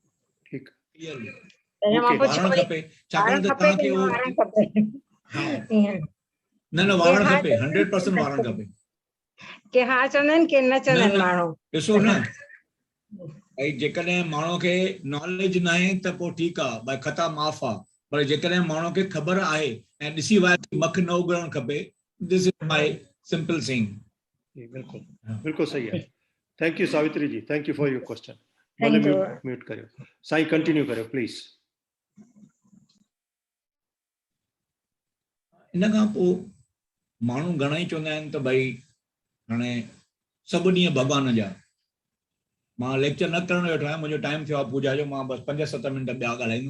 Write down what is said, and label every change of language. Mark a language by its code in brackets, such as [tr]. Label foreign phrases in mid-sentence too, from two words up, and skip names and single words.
[sd] वारणु खपे छाकाणि त तव्हांखे न वारणु खपे, 100% वारणु खपे। के हा चवंदा आहिनि के न चवंदा आहिनि माण्हू। ॾिसो न भई जेकॾहिं माण्हू खे नॉलेज न आहे त पोइ ठीकु आहे, भई ख़ता माफ़ आहे। पर जेकॾहिं माण्हू खे ख़बर आहे ऐं ॾिसी वई मख न उगणु खपे, [en] this is my simple saying. [sd] बिल्कुलु बिल्कुलु सही आहे। [en] thank you सावित्री जी, thank you for your question. [sd] म्यूट करियो साईं, कंटिन्यू करियो प्लीज। इन खां पोइ माण्हू घणेई चवंदा आहिनि त भई हाणे सभु ॾींहं भॻवान जा। मां लेक्चर न करणु वेठो आहियां, मुंहिंजो टाइम थियो आहे पूजा जो, मां बसि 5-7 मिंट ॿिया ॻाल्हाईंदुमि।